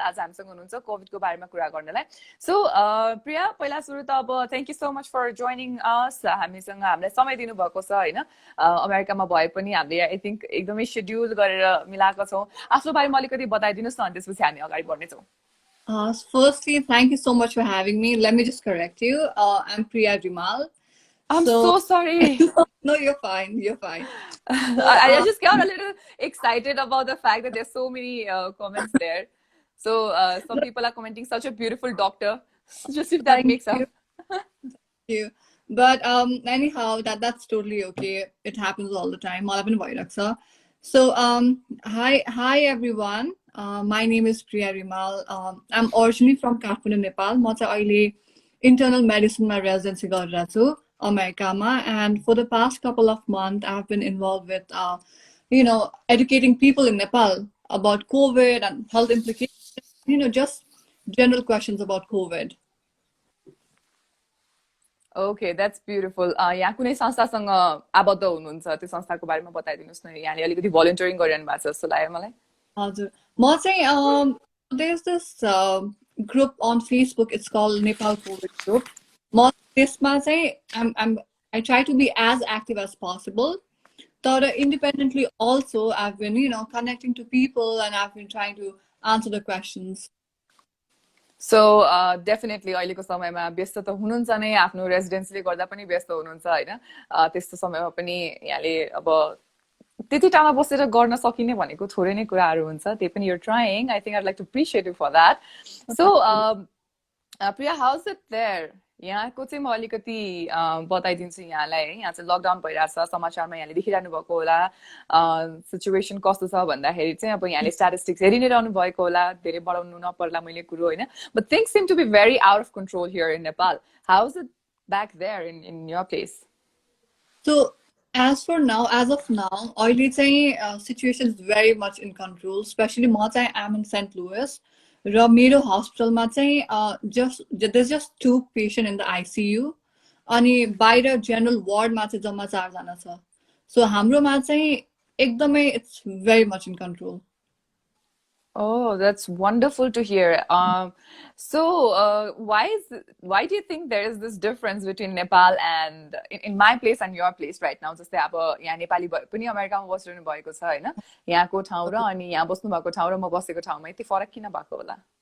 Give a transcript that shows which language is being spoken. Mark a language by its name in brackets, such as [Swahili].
[Nepali] आज हामीसँग हुनुहुन्छ कोभिडको बारेमा कुरा गर्नलाई. सो प्रिया, पहिला सुरु त अब [English] Thank you so much for joining us. [Nepali] हामीलाई समय दिनुभएको छ होइन. अमेरिकामा भए पनि हामीले [English] I think [Nepali] एकदमै सेड्युल गरेर मिलाएको छौँ. आफ्नो बारेमा अलिकति बताइदिनुहोस् न, अनि त्यसपछि हामी अगाडि बढ्नेछौँ. [English] Firstly, thank you so much for having me. Let me just correct you. I'm Priya Rimal. I'm so sorry. No, you're fine. You're fine. I just got a little excited about the fact that there's so many comments there. So some people are commenting such a beautiful doctor. Just if that makes up. Thank you. But anyhow, that's totally okay. It happens all the time. [Nepali] मलाई पनि भइरहेको छ. [English] So hi everyone. My name is Priya Rimal. I'm originally from Kathmandu, Nepal. [Nepali] म चाहिँ अहिले internal medicine मा residency गरिरहेको छु अमेरिकामा. [English] And for the past couple of months, I've been involved with educating people in Nepal about COVID and health implications. Just general questions about COVID. Okay that's beautiful [Nepali] यहाँ कुनै संस्थासँग आबद्ध हुनुहुन्छ त्यो संस्थाको बारेमा बताइदिनुहोस् न यहाँले अलिकति भलिन्टियरिङ गरिरहनु भएको छ जस्तो लाग्यो मलाई हजुर म चाहिँ [English] there's this group on Facebook, it's called Nepal COVID group. [Nepali] म त्यसमा चाहिँ [English] I try to be as active as possible. But independently also I've been, connecting to people and I've been trying to answer the questions. [Nepali] So definitely अहिलेको समयमा व्यस्त त हुनुहुन्छ नै आफ्नो रेसिडेन्सले गर्दा पनि व्यस्त हुनुहुन्छ होइन त्यस्तो समयमा पनि यहाँले अब त्यति टाढा बसेर गर्न सकिने भनेको थोरै नै कुराहरू हुन्छ त्यही पनि [English] you're trying. I think I'd like to appreciate you for that. So Priya, how's it there? [Nepali] यहाँको चाहिँ म अलिकति बताइदिन्छु यहाँलाई है यहाँ चाहिँ लकडाउन भइरहेछ समाचारमा यहाँले देखिरहनु भएको होला सिचुएसन कस्तो छ भन्दाखेरि चाहिँ अब यहाँले स्ट्याटिस्टिक्स हेरि नै रहनु भएको होला धेरै बढाउनु नपर्ला मैले कुरो होइन [English] but things seem to be very out of control here in Nepal how is it back there in your place So as of now, [Nepali] अहिले चाहिँ [English] situation is very much in control. Especially [Nepali] म चाहिँ [English] am in St. Louis. [Nepali] र मेरो हस्पिटलमा चाहिँ [English] there's just 2 patients in the ICU. [Nepali] अनि बाहिर general wardमा चाहिँ जम्मा 4 जना छ. [English] So [Nepali] हाम्रोमा चाहिँ एकदमै [English] it's very much in control. Oh, that's wonderful to hear. So why do you think there is this difference between Nepal and in my place and your place right now? [Nepali] जस्तै अब यहाँ नेपाली पनि अमेरिकामा बसिरहनु भएको छ होइन यहाँको ठाउँ र अनि यहाँ बस्नु भएको ठाउँ र म बसेको ठाउँमा यति फरक किन भएको होला?